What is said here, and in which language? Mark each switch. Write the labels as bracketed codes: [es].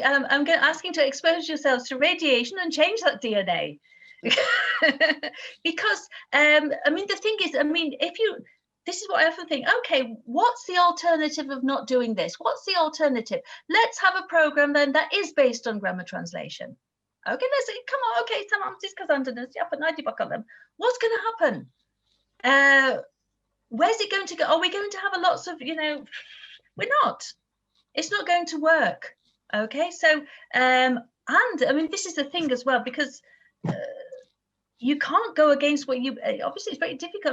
[en] I'm asking to expose yourselves to radiation and change that DNA. Because, I mean, the thing is, I mean, this is what I often think, okay, what's the alternative of not doing this? What's the alternative? Let's have a program then that is based on grammar translation. Okay, come on, okay, [tr] tamam, siz kazandınız, yapın, hadi bakalım. [en] What's going to happen? Where's it going to go? Are we going to have lots of, we're not. It's not going to work. Okay, so and I mean, this is the thing as well, because you can't go against what you obviously it's very difficult.